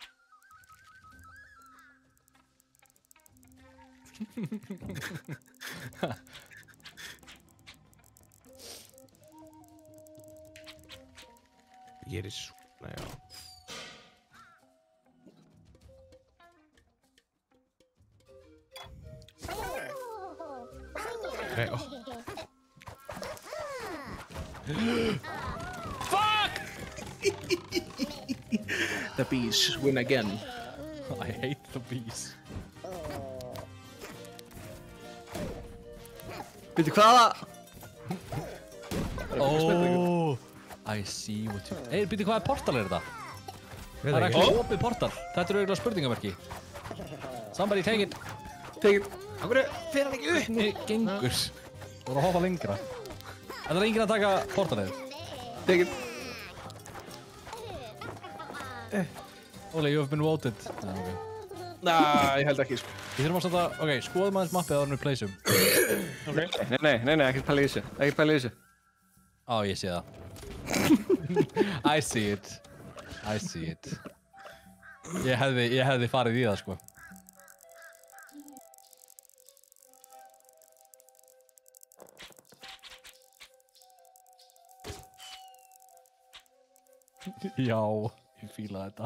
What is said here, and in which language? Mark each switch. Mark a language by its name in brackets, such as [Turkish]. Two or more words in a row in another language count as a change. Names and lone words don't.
[Icelandic] Ég er svona, já. Nei, ó. [English] The bees win again. I hate the bees. [Icelandic] Veitu hvaða? [English] Oh, I see what you... [Icelandic] Hey, byrju, hvaða portal er þetta? Veit Það er ekki. ekki opið portal. Þetta eru eiginlega spurningamerki. [English] Somebody take it. Take it. [Icelandic] Akkur fer hann ekki upp? Hvernig gengur? Þú voru að hoppa lengra. Það er enginn að taka portalið. [English] Take it. Óli, you have been voted. [Icelandic] Nei, okay. Nah, ég held ekki, sko. Við þurfum að setja... Ok, skoðum aðeins mappið áður en við pleysum. Nei, ekkert pæla í þessu. Ekkert pæla í þessu. Á, ég sé það. [English] I see it. I see it. [Icelandic] Ég hefði farið í það, sko. Já, ég fíla þetta.